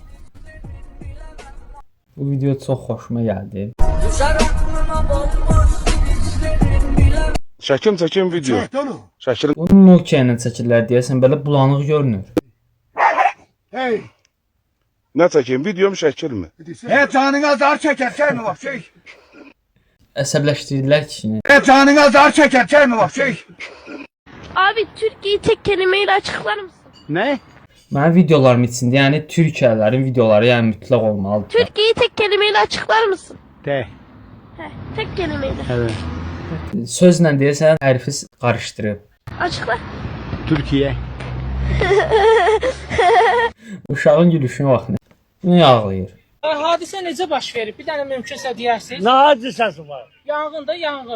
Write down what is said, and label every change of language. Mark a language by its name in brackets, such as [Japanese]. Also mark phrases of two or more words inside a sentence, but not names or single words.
[Azerbaijani] Bu video çox xoşuma gəldi. Çəkim video. Şəkil. Onun Nokia ilə çəkirlər deyəsən belə bulanıq görünür. Hey, Nə çəkim? Video mu şəkil mi? [Turkish] canına zar çeker mi bak şey? [Azerbaijani] Əsəbləşdirdilər kişini. [Turkish] Canına zar çeker mi bak şey? Abi Türkiye'yi tek kelimeyle açıklar mısın? Ne? [Azerbaijani] Mənim videolarım içində, yəni Türkiyələrin videoları yəni mütləq olmalıdır. [Turkish] Türkiye'yi tek kelimeyle açıklar mısın? De. Heh, tek kelimeyle. Evet. [Azerbaijani] Sözlə deyəsən hərfi qarışdırıb. [Turkish] Açıkla. Türkiye. [Azerbaijani] Uşağın gülüşünə baxın. Niyə ağlayır? Hadisə necə baş verib? Bir dənə mümkünsə deyərsiniz. [Turkish] Ne hadisesi var? [Azerbaijani] Yanğın da yanğın.